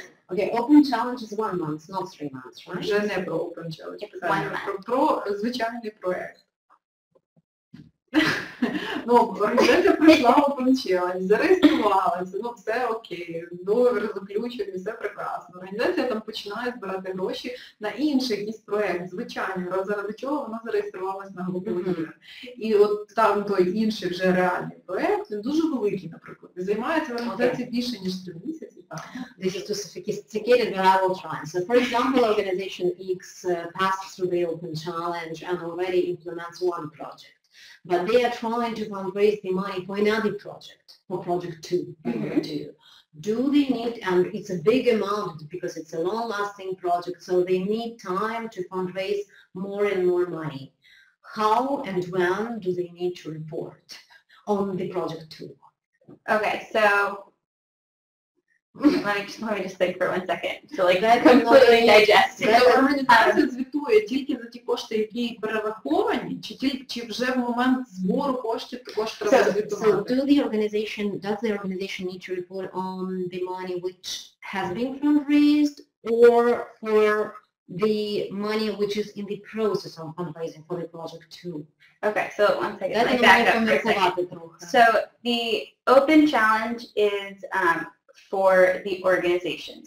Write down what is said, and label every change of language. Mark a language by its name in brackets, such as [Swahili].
[English] Okay, Open Challenge is 1 month, not 3 months, right? [Ukrainian] Вже не про Open Challenge, про звичайний проєкт. Організація пройшла Open Challenge, зареєструвалася, все окей, договір заключений, все прекрасно. Організація там починає збирати гроші на інший якийсь проєкт, звичайний, заради чого вона зареєструвалася на Глобові. І от там той інший вже реальний проєкт, він дуже великий, наприклад, і займається в організації більше, ніж 3 місяці. [English] This is too sophisticated, but I will try. So for example, Organization X passed through the Open Challenge and already implements 1 project. But they are trying to fundraise the money for another project, for project 2. Do they need, and it's a big amount because it's a long-lasting project, so they need time to fundraise more and more money. How and when do they need to report on the project 2? Okay, so let me just think for 1 second to completely digest. [Ukrainian] Організація звітує тільки за ті кошти, які перераховані, чи вже в момент збору коштів також треба звітувати? [English] So does the organization need to report on the money which has been fundraised or for the money which is in the process of fundraising for the project 2? Okay, so 1 second, let me back up for a second. So the Open Challenge is for the organization.